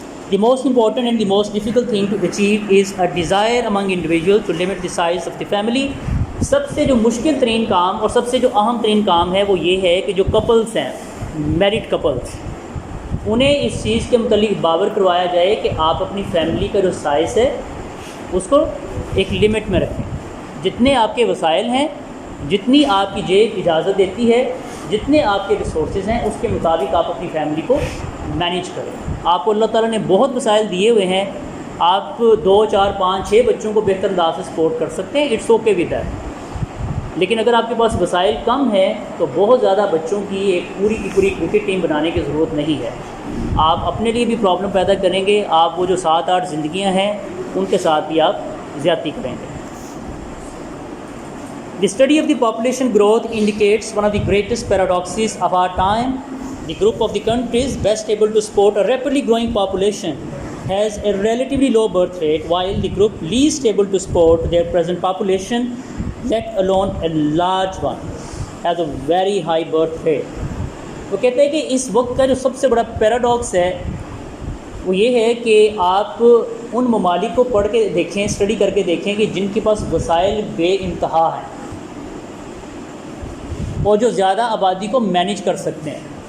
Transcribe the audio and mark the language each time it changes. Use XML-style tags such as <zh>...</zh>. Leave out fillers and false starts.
<en>The most important and the most difficult thing to achieve is a desire among individuals to limit the size of the family.</en> <ur>سب سے جو مشکل ترین کام اور سب سے جو اہم ترین کام ہے وہ یہ ہے کہ جو کپلس ہیں، میرڈ کپلس، انہیں اس چیز کے متعلق باور کروایا جائے کہ آپ اپنی فیملی کا جو سائز ہے اس کو ایک لمٹ میں رکھیں. جتنے آپ کے وسائل ہیں، جتنی آپ کی جیب اجازت دیتی ہے، جتنے آپ کے ریسورسز ہیں، اس کے مطابق آپ اپنی فیملی کو مینیج کریں. آپ کو اللہ تعالیٰ نے بہت وسائل دیے ہوئے ہیں، آپ 2 4 5 6 بچوں کو بہتر انداز سے سپورٹ کر سکتے ہیں.</ur> <en>It's okay with that.</en> <ur>لیکن اگر آپ کے پاس وسائل کم ہیں تو بہت زیادہ بچوں کی ایک پوری کی پوری کرکٹ ٹیم بنانے کی ضرورت نہیں ہے. آپ اپنے لیے بھی پرابلم پیدا کریں گے، آپ وہ جو 7-8 زندگیاں ہیں ان کے ساتھ بھی آپ زیادتی کریں گے.</ur> <en>The study of the population growth indicates one of the greatest paradoxes of our time. The group of the countries best able to support a rapidly growing population has a relatively low birth rate, while the group least able to support their present population, let alone a large one, has a very high birth rate.</en> <ur>وہ کہتے ہیں کہ اس وقت کا جو سب سے بڑا paradox ہے وہ یہ ہے کہ آپ ان ممالک کو پڑھ کے دیکھیں، اسٹڈی کر کے دیکھیں کہ جن کے پاس وسائل بے انتہا ہیں اور جو زیادہ آبادی کو مینیج کر سکتے ہیں.</ur>